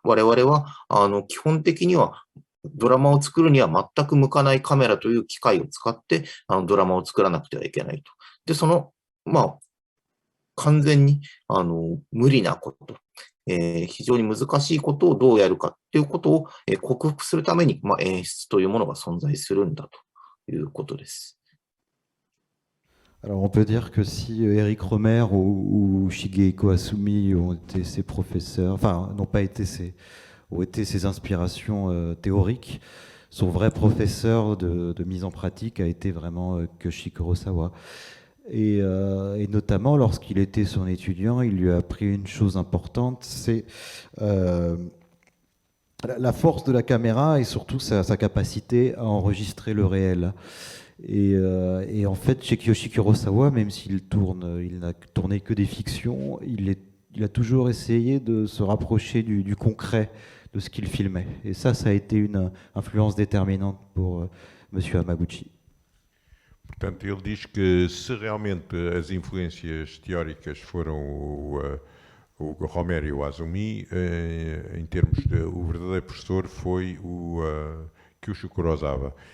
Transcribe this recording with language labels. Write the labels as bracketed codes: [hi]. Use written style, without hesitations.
[ja] 我々は、基本的には、ドラマを作るには全く向かないカメラという機械を使って、ドラマを作らなくてはいけないと。で、その、完全に無理なこと、非常に難しいことをどうやるかっていうことを、克服するために、演出というものが存在するんだということです。 [fr] Alors on peut dire que si Eric Romer ou Shigehiko Asumi ont été ses professeurs, enfin n'ont pas été ont été ses inspirations théoriques, son vrai professeur de mise en pratique a été vraiment Kiyoshi Kurosawa. Et notamment lorsqu'il était son étudiant, il lui a appris une chose importante, c'est la force de la caméra et surtout sa capacité à enregistrer le réel. Et en fait, chez Kiyoshi Kurosawa, même il n'a tourné que des fictions, il a toujours essayé de se rapprocher du concret de ce qu'il filmait. Et ça a été une influence déterminante pour Monsieur Hamaguchi. [pt] Portanto, ele diz que se realmente as influências teóricas foram o Romero e o Azumi, em termos de o verdadeiro professor foi o Kyushu Kurosawa.